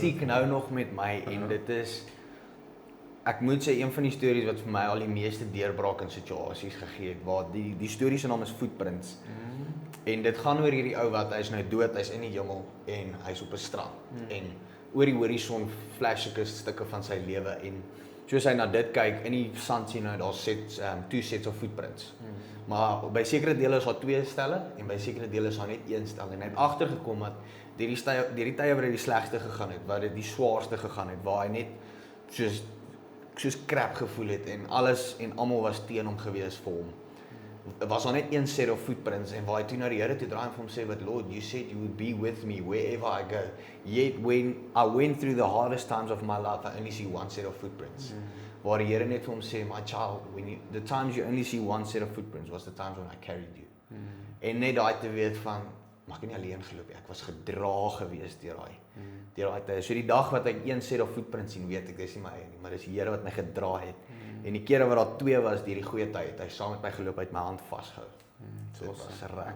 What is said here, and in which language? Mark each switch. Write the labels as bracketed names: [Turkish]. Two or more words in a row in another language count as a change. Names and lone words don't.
[Afrikaans] stiek nou nog met my en dit is ek moet sê een van die stories wat vir my al die meeste deurbraak in situasies gegee het, waar die storie se naam is Footprints. En dit gaan oor hierdie ou wat hy's nou dood, hy's in die hemel en hy's op 'n strand. En oor die horison flash sulke stukke van sy lewe en soos hy na dit kyk, in die sand sien hy daar sets [English] 2 sets of footprints. [Afrikaans] Maar by sekere dele is daar 2 stelle en by sekere dele is daar net 1 stel en hy het agtergekom dat deur die tye waar hy die slegste gegaan het, waar dit die swaarste gegaan het, waar hy net soos crap gevoel het en alles en almal was teen hom gewees vir hom. Was daar net [English] 1 set of footprints [Afrikaans] en waar hy toe na die Here toe draai en vir hom sê, [English] "But Lord, you said you would be with me wherever I go. Yet when I went through the hardest times of my life, I only see 1 set of footprints." [Afrikaans] Waar die Here net vir hom sê, [English] "My child, the times you only see 1 set of footprints was the times when I carried you." [Afrikaans] En net daai te weet van, maar ek het nie alleen geloop nie, ek was gedra gewees deur daai tyd. So die dag wat ek [English] 1 set of footprints [Afrikaans] sien, weet ek dis nie my eie nie, maar dis die Here wat my gedra het. En die kere wat daar 2 was deur die goeie tyd, hy saam met my geloop, uit my hand vasgehou. So dit was reg.